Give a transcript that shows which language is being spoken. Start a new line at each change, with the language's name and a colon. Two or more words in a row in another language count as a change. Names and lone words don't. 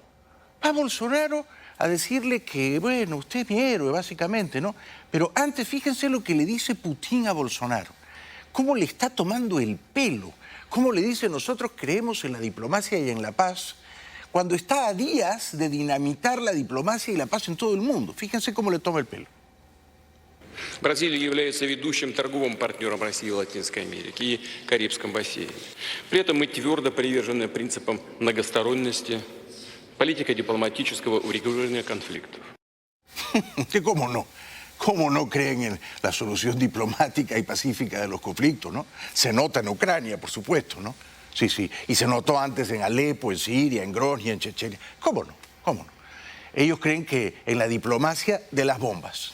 Spanish: Va Bolsonaro a decirle que, bueno, usted es mi héroe, básicamente, ¿no? Pero antes, fíjense lo que le dice Putin a Bolsonaro. Cómo le está tomando el pelo. Cómo le dice, nosotros creemos en la diplomacia y en la paz, cuando está a días de dinamitar la diplomacia y la paz en todo el mundo. Fíjense cómo le toma el pelo.
Russian: Бразилия является ведущим торговым партнером России в Латинской Америке и Карибском бассейне. При этом мы твердо привержены принципам многосторонности, политика дипломатического урегулирования конфликтов.
Spanish: ¿Cómo no? ¿Cómo no creen en la solución diplomática y pacífica de los conflictos, no? Se nota en Ucrania, por supuesto, ¿no? Sí, sí. Y se notó antes en Alepo, en Siria, en Grozny, en Chechenia. ¿Cómo no? ¿Cómo no? Ellos creen que en la diplomacia de las bombas.